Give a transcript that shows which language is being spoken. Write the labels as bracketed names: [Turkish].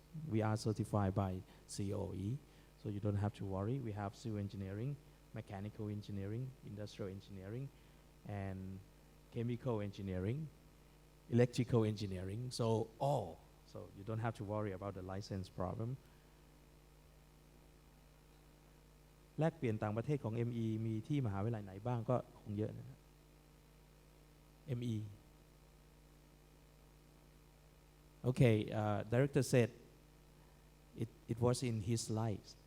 [English] We are certified by COE, so you don't have to worry. We have civil engineering, mechanical engineering, industrial engineering, and chemical engineering, electrical engineering. So you don't have to worry about the license problem. [Thai] แลกเปลี่ยนต่างประเทศของ ME มีที่มหาวิทยาลัยไหนบ้างก็คงเยอะนะ ME. [English] Okay, director said it was in his slides.